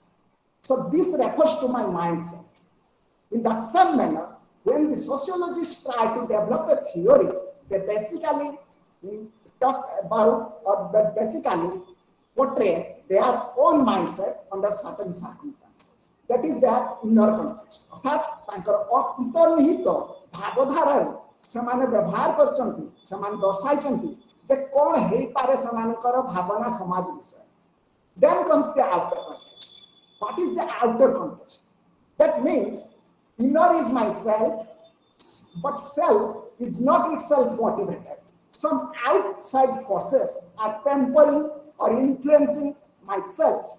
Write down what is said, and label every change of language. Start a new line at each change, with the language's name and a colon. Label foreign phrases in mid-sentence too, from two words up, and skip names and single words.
English: So this refers to my mindset. In the same manner, when the sociologists try to develop a theory, they basically talk about or they basically portray their own mindset under certain circumstances. That is their inner context.
Odia: ଅର୍ଥାତ ତାଙ୍କର ଅନ୍ତର୍ନିହିତ ଭାବଧାରା ସେମାନେ ବ୍ୟବହାର କରୁଛନ୍ତି ସେମାନେ ଦର୍ଶାଉଛନ୍ତି ଯେ କଣ ହୋଇ ପାରେ ସେମାନଙ୍କର ଭାବନା ସମାଜ ବିଷୟ.
English: Then comes the outer context. What is the outer context? That means inner is myself, but self is not itself motivated. Some outside forces are pampering or influencing myself.